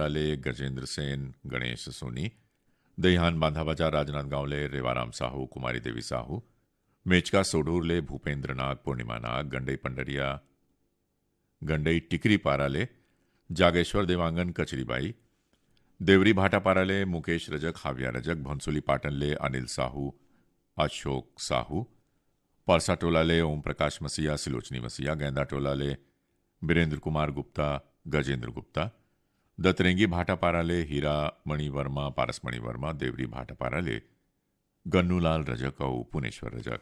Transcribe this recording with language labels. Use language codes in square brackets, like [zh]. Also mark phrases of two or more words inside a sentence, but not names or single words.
[hne] ले गजेंद्र सेन, गणेश सोनी, दहिहान बांधाबाजार राजनांदगांव ले रेवाराम साहू, कुमारी देवी साहू, मेचका सोडूर ले भूपेंद्र नाग, पूर्णिमा नाग, गंडई पंडरिया गंडई टिकरी पारा ले जागेश्वर देवांगन, कचरीबाई, देवरी भाटापारा ले मुकेश रजक, हाविया रजक, भंसुली पाटन ले अनिल साहू, अशोक साहू, परसा टोला ले ओम प्रकाश मसीहा, सिलोचनी मसीहा, गेंदा टोला ले बीरेंद्र कुमार गुप्ता, गजेंद्र गुप्ता, दतरेंगी भाटापारा ले हीरा मणि वर्मा, पारस मणि वर्मा, देवरी भाटापारा ले गन्नूलाल रजक और पुनेश्वर रजक।